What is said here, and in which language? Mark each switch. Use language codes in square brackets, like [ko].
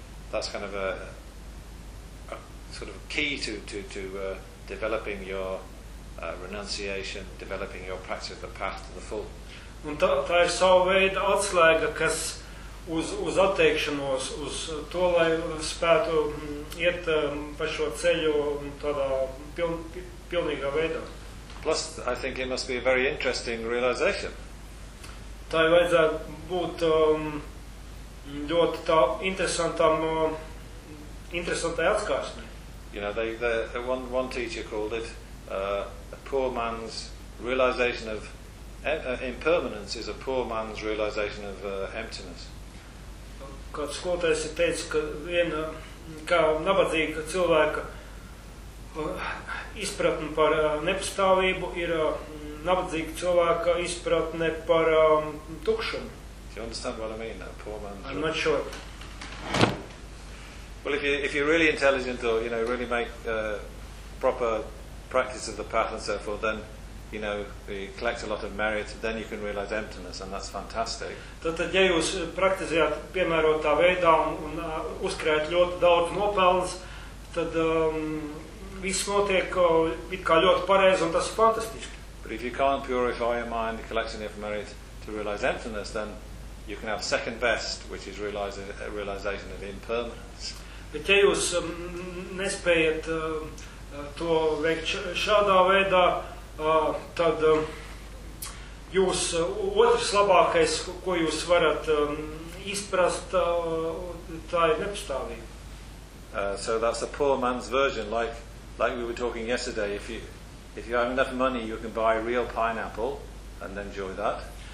[en] that's kind of a sort of key to developing your renunciation, developing your practice of the path to the full. [lv] Un tā ir sava veida atslēga, kas uz atteikšanos, uz to, lai spētu iet pa šo ceļu tādā pilnīgā veidā. [en] Plus, I think it must be a very interesting realization. [lv] Tā ir vajadzētu būt ļoti tā interesantai atskārsmē. [en] You know, one teacher called it a poor man's realization of impermanence is a poor man's realization of emptiness. [lv] Kāds skolotājs ir teicis, ka viena kā nabadzīga cilvēka izpratne par nepastāvību ir nabadzīga cilvēka izpratne par tukšumu. [en] Do you understand what I mean, a poor man's I'm not sure. Well, if you're really intelligent or, you know, really make proper practice of the path and so forth, then you know, you collect a lot of merit, then you can realize emptiness, and that's fantastic. [lv] Tad, ja jūs praktizējat piemērotā veidā un uzkrājat ļoti daudz nopelns, tad viss notiek it kā ļoti pareizi, un tas ir fantastiski. [en] But if you can't purify your mind, collect enough merit to realize emptiness, then you can have second best, which is realization of impermanence. [lv] Bet, ja jūs nespējat to veikt šādā veidā, tad jūs otrs labākais, ko jūs varat izprast, tā ir nepastāvība. [en] So that's a poor man's version, like we were talking yesterday. If you have enough money, you can buy real pineapple and enjoy that.